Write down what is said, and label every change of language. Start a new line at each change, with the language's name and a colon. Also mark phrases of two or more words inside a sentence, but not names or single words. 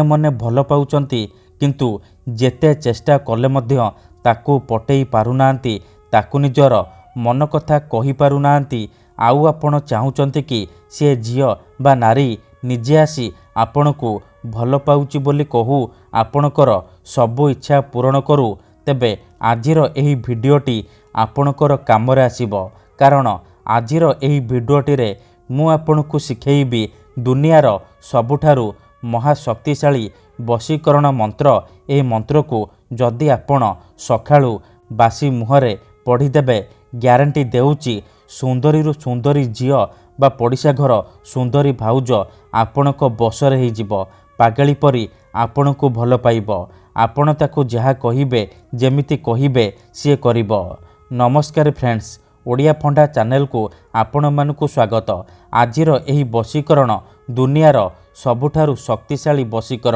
Odia: ମନେ ଭଲ ପାଉଛନ୍ତି, କିନ୍ତୁ ଯେତେ ଚେଷ୍ଟା କଲେ ମଧ୍ୟ ତାକୁ ପଟେଇ ପାରୁନାହାନ୍ତି, ତାକୁ ନିଜର ମନ କଥା କହି ପାରୁନାହାନ୍ତି, ଆଉ ଆପଣ ଚାହୁଁଛନ୍ତି କି ସେ ଝିଅ ବା ନାରୀ ନିଜେ ଆସି ଆପଣଙ୍କୁ ଭଲ ପାଉଛି ବୋଲି କହୁ ଆପଣଙ୍କର ସବୁ ଇଚ୍ଛା ପୂରଣ କରୁ, ତେବେ ଆଜିର ଏହି ଭିଡିଓଟି ଆପଣଙ୍କର କାମରେ ଆସିବ। କାରଣ ଆଜିର ଏହି ଭିଡିଓଟି ରେ ମୁଁ ଆପଣଙ୍କୁ ଶିଖେଇବି ଦୁନିଆର ସବୁଠାରୁ ମହାଶକ୍ତିଶାଳୀ ବଶୀକରଣ ମନ୍ତ୍ର। ଏହି ମନ୍ତ୍ର କୁ ଯଦି ଆପଣ ସକାଳୁ ବାସି ମୁହଁରେ ପଢ଼ିଦେବେ, ଗ୍ୟାରେଣ୍ଟି ଦେଉଛି ସୁନ୍ଦରୀରୁ ସୁନ୍ଦରୀ ଝିଅ ବା ପଡ଼ିଶା ଘର ସୁନ୍ଦରୀ ଭାଉଜ ଆପଣଙ୍କୁ ବଶରେ ହେଇଯିବ। ପାଗଳୀ ପରି ଆପଣଙ୍କୁ ଭଲ ପାଇବ। ଆପଣ ତାକୁ ଯାହା କହିବେ ଯେମିତି କହିବେ ସେ କରିବ। ନମସ୍କାର ଫ୍ରେଣ୍ଡସ, ଓଡ଼ିଆ ଫଣ୍ଡା ଚ୍ୟାନେଲ କୁ ଆପଣ ମାନଙ୍କୁ ସ୍ୱାଗତ। ଆଜିର ଏହି ବଶୀକରଣ ଦୁନିଆର ସବୁଠାରୁ ଶକ୍ତିଶାଳୀ ବଶୀକରଣ।